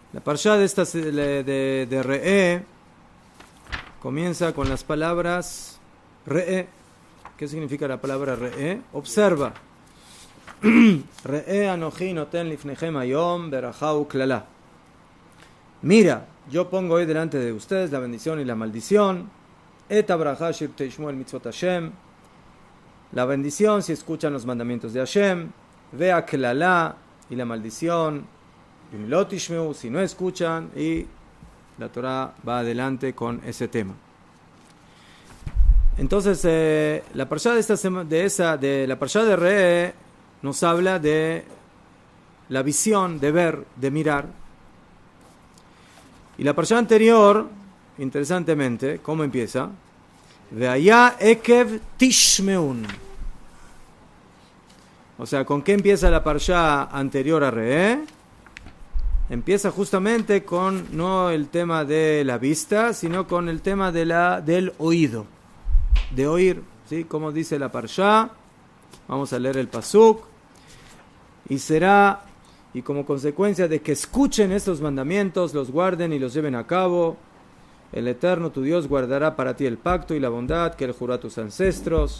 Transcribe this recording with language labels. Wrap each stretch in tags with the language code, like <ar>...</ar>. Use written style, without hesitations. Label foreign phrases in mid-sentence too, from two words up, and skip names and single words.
<es>La parashá de Re'eh comienza con las palabras Re'eh. ¿Qué significa la palabra Re'eh? Observa.</es> <he>Re'eh anochi noten lifnechem hayom berajá uklala.</he> <es>Mira, yo pongo hoy delante de ustedes la bendición y la maldición.</es> <he>Eta berajá shir teishmu el mitzvot Hashem.</he> <es>La bendición si escuchan los mandamientos de Hashem.</es> <he>Vea klala,</he> <es>y la maldición si no escuchan, y la Torah va adelante con ese tema. Entonces, la parashá de la parashá de Re'eh nos habla de la visión, de ver, de mirar. Y la parashá anterior, interesantemente, ¿cómo empieza?</es> <he>Ve'aya ekev tishmeun.</he> <es>O sea, ¿con qué empieza la parashá anterior a Re'eh? Empieza justamente con no el tema de la vista, sino con el tema del oído, de oír, ¿sí? Como dice la parashá, vamos a leer el pasuk, y como consecuencia de que escuchen estos mandamientos, los guarden y los lleven a cabo, el Eterno tu Dios guardará para ti el pacto y la bondad que Él juró a tus ancestros.</es>